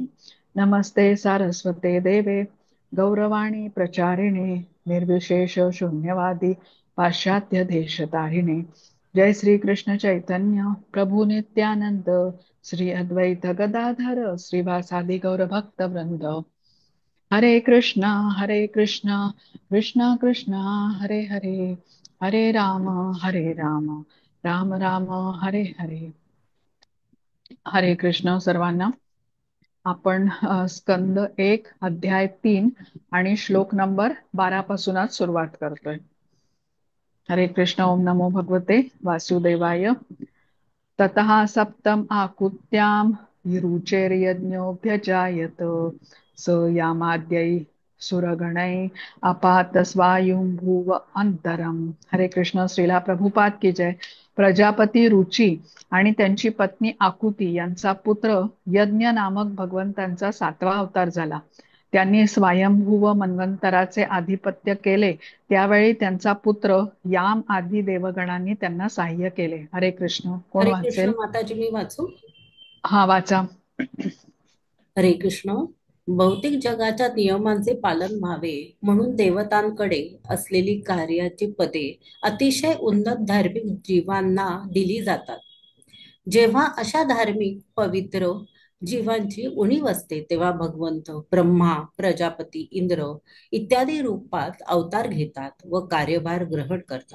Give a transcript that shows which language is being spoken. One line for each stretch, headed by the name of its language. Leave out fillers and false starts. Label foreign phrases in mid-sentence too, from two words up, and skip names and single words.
Sanskrit: नमस्ते सारस्वते देवे गौरवाणी प्रचारिणे निर्विशेष शून्यवादी पाश्चात्य देशतारिणे. जय श्री कृष्ण चैतन्य प्रभु नित्यानंद श्री अद्वैत गदाधर श्रीवासादि गौर भक्त वृंद. हरे कृष्णा कृष्णा कृष्णा हरे हरे हरे राम राम राम हरे हरे.
Marathi: हरे कृष्ण सर्वांना. आपण स्कंद 1 अध्याय 3 आणि श्लोक नंबर 12 पासूनच सुरुवात करतोय. हरे कृष्ण.
Sanskrit: ओम नमो भगवते वासुदेवाय. ततः सप्तम आकुत्याम रुचेर्यज्ञोऽभ्यजायत स यामाद्यै सुरगणै अपात स्वायुंभुव अंतरम.
Marathi: हरे कृष्ण.
Hindi: श्रीला प्रभुपाद की जय.
Marathi: प्रजापती रुची आणि त्यांची पत्नी आकुती यांचा पुत्र यज्ञ नामक भगवंतांचा 7वा अवतार झाला. त्यांनी स्वयंभुव मन्वंतराचे आधिपत्य केले. त्यावेळी त्यांचा पुत्र याम आदी देवगणांनी त्यांना सहाय्य केले. हरे कृष्ण. कोण हरे कृष्ण वाचेल? माताजी, मी वाचू? हा, वाचा. हरे कृष्ण. भौतिक जगाच्या नियमांचे पालन व्हावे म्हणून देवतांकडे असलेली कार्याची पदे अतिशय उन्नत धार्मिक जीवांना दिली जातात. जेव्हा अशा धार्मिक पवित्र जीवांची उणीव असते तेव्हा भगवंत ब्रह्मा, प्रजापती, इंद्र इत्यादी रूपात अवतार घेतात व कार्यभार ग्रहण करतात.